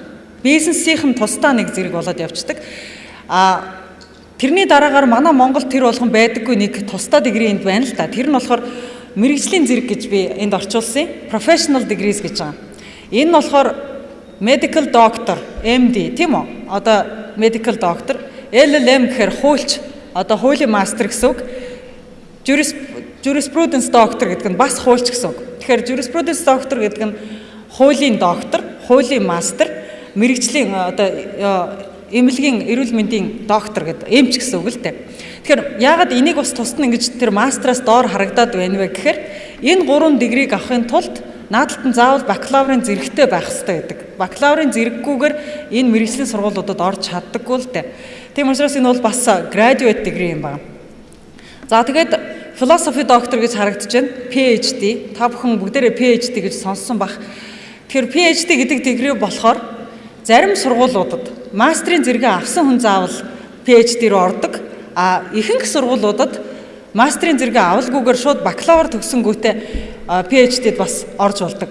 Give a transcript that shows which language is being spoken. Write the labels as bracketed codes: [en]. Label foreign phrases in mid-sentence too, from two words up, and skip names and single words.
[mn] Бизнесийн тусдаа нэг зэрэг болоод явцдаг. Тэрний дараагаар манай Монголд тэр болгон байдаггүй нэг тусдаа degree энд байна л да. Тэр нь болохоор мэрэгжлийн зэрэг гэж би энд орчуулсан. [en] Professional degrees [mn] гэж байгаа. Энэ нь болохоор [en] Medical Doctor, [mn] MD тийм үү? [en] Medical Doctor, [mn] LLM гэхээр хуульч хуулийн мастер гэсэн үг. [en] Jurisprudence doctor [mn] гэдэг нь бас хуульч гэсэн үг. Тэгэхээр [en] jurisprudence doctor [mn] гэдэг нь хуулийн доктор, хуулийн мастер, мэрэгжлийн эмнэлгийн эрүүл мэндийн доктор гэдэг эмч гэсэн үг л дээ. Тэгэхээр яагаад энийг бас тусна ингэж тэр мастераас доор харагдаад байна вэ гэхээр энэ 3 дигрийг авахын тулд наадад нь заавал бакалаврын зэрэгтэй байх хэрэгтэй гэдэг. Бакалаврын зэрэггүйгээр энэ мэргэжлийн сургуулиудад орж чаддаггүй л дээ. Тийм учраас энэ бол бас [en] graduate degree [mn] юм байна. За тэгээд [en] philosophy doctor [mn] гэж харагдаж байна. PhD. Та бүхэн бүгдээрээ PhD гэж сонссон бах. Тэгэхээр PhD гэдэг degree болохоор зарим сургуулиудад мастрын зэрэгээ авсан хүн заавал PhD руу ордог. А ихэнх сургуулиудад мастрын зэрэгээ авалгүйгээр шууд бакалавр төгсөнгүүтээ PhD-д бас орж болдог.